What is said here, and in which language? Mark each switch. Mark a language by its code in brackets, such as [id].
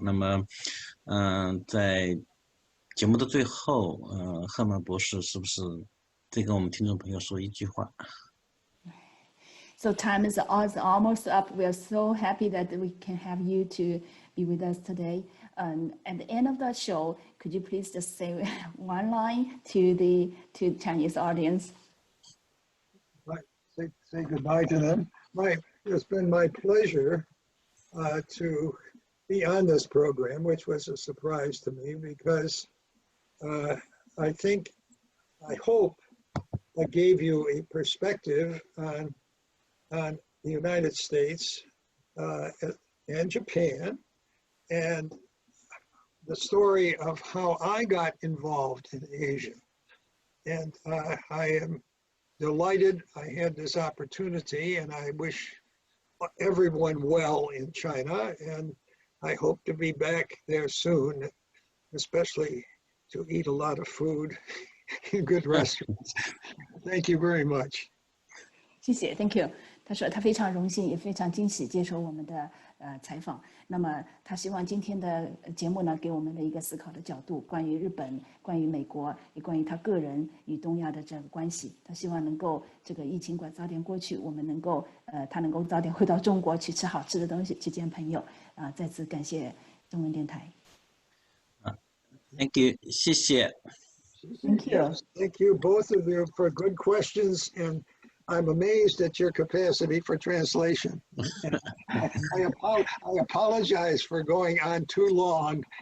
[zh] 那么在节目的最后赫尔曼博士是不是再跟我们听众朋友说一句话？ [en] So time is almost up. We are so happy that we can have you to be with us today. At the end of the show, could you please just say one line to the Chinese audience? Say goodbye to them. It's been my pleasure to be on this program, which was a surprise to me because I hope I gave you a perspective on the United States and Japan, and the story of how I got involved in Asia. And I am delighted I had this opportunity, and I wish everyone well in China, and I hope to be back there soon, especially to eat a lot of food in good restaurants. Thank you very much. [zh] 谢谢 ， [en] Thank you。 [zh] 他说他非常荣幸，也非常惊喜接受我们的采访。那么他希望今天的节目呢，给我们的一个思考的角度，关于日本，关于美国，也关于他个人与东亚的这个关系。他希望能够这个疫情早点过去，我们能够他能够早点回到中国去吃好吃的东西，去见朋友。再次感谢中文电台。 [en] Thank you， [zh] 谢谢。 [en] Thank you. Thank you, both of you, for good questions, and I'm amazed at your capacity for translation. I apologize for going on too long.